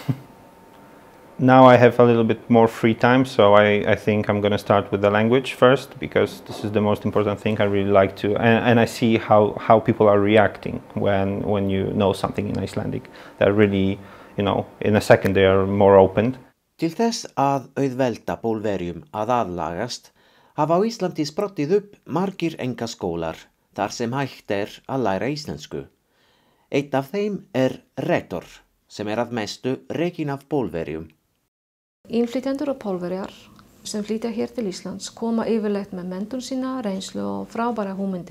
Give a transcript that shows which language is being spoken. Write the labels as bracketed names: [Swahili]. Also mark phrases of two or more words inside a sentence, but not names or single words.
[English] Now I have a little bit more free time, so I think I'm going to start with the language first, because this is the most important thing. I really like to, and I see how people are reacting when you know something in Icelandic. They're really, you know, in a second they are more open. [Icelandic] Til þess að auðvelda Pólverjum að aðlagast hafa á Íslandi sprottið upp margir einkaskólar þar sem hægt að læra íslensku. Eitt af þeim rektor, sem að mestu rekinn af Pólverjum. Innflytjendur og Pólverjar sem flytja hér til Íslands koma yfirleitt með menntun sína, reynslu og frábæra hugmyndir.